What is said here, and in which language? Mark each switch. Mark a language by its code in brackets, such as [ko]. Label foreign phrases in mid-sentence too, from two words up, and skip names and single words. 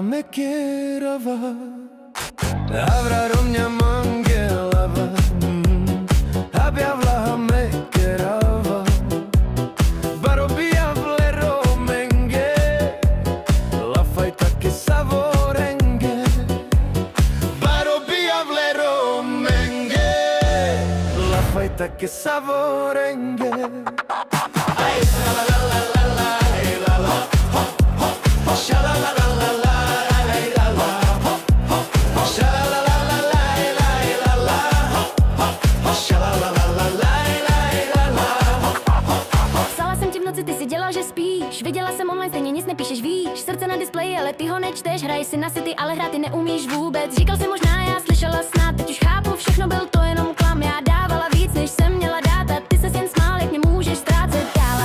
[rom] mekerava Avra romnja mange lava Abia vlaha mekerava Barobia vlero menge La fajta che savorenge Barobia vlero menge La fajta che savorenge Ay, la la la la la la la la ho ho ho sha la la la la la la la ho ho sha la la la la la la la ho ho sha la la la la la la. [cs] Psala jsem ti v noci, ty si dělal, že spíš. Viděla jsem online, stejně nic nepíšeš, víš. Srdce na displeji, ale ty ho nečteš. Hraješ si na City, ale hrát ty neumíš vůbec. Říkal si možná, já slyšela snad. Teď už chápu, všechno byl to jenom klam. Já dávala víc, než jsem měla dát. A ty ses jen smál, jak mě můžeš ztrácet dál.